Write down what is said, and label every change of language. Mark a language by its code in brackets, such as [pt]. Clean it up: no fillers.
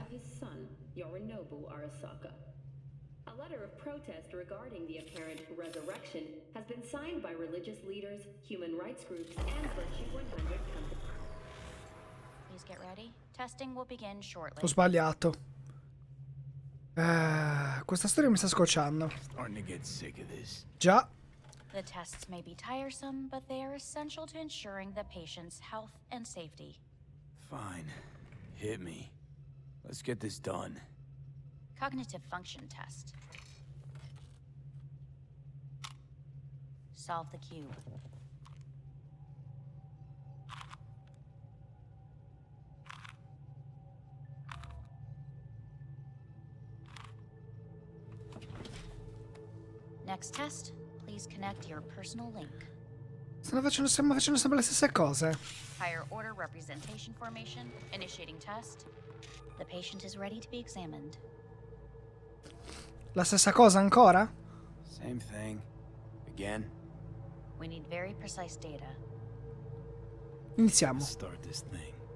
[en] body of his son, Yorinobu Arasaka. A letter of protest regarding the apparent resurrection has been signed by religious leaders, human rights groups, and Virtue 100 companies. Please get ready. Testing will begin shortly. [it] Ho sbagliato. Questa storia mi sta scocciando. [en] Starting to get sick of this. [it] Già. [en] The tests may be tiresome, but they are essential to ensuring the patient's health and safety. Fine. Hit me. Let's get this done. Cognitive function test. Solve the cube. Next test, please connect your personal link. [it] Stiamo facendo sempre le stesse cose. [en] Higher order representation formation, initiating test. The patient is ready to be examined. [it] La stessa cosa ancora? [en] Same thing. Again. We need very precise data. [it] Iniziamo. [en] Let's start this thing.